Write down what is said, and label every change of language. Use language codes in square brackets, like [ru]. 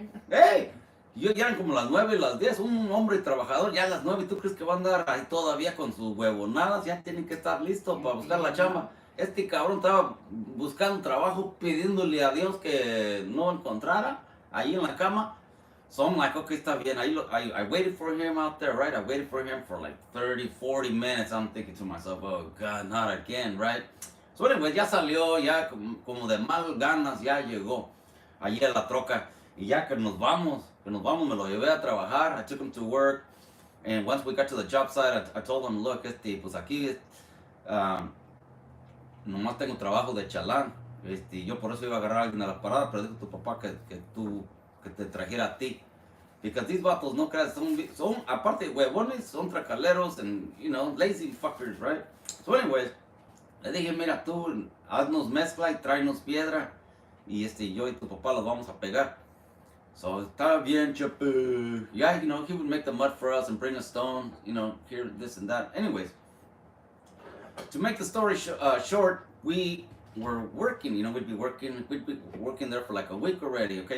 [es] Hey, ya eran como las 9 y las 10. Un hombre trabajador ya a las 9. ¿Tú crees que va a andar ahí todavía con sus huevonadas? Ya tienen que estar listos para buscar la chamba. Este cabrón estaba buscando trabajo, pidiéndole a Dios que no encontrara ahí en la cama. [en] So I'm like, okay, [es] está bien. [en] I waited for him out there, right? I waited for him for like 30, 40 minutes. I'm thinking to myself, oh God, not again, right? [es] So anyway, ya salió, ya como de mal ganas, ya llegó allí a la troca. Y ya que nos vamos, me lo llevé a trabajar. [en] I took him to work. And once we got to the job site, I told him, look, [es] pues aquí, nomás tengo trabajo de chalán. Yo por eso iba a agarrar a alguien a la parada, pero dijo tu papá que te trajera a ti. [en] Because these vatos [es] no creas, son aparte de huevones, son tracaleros [en] and, you know, lazy fuckers, right? So anyways, [es] le dije, mira tú, haznos mezcla y tráenos piedra y yo y tu papá los vamos a pegar. So, está bien, chapu. [en] Yeah, you know, he would make the mud for us and bring us stone, you know, here, this and that. Anyways, to make the story short, we were working, you know, we'd be working there for like a week already, okay?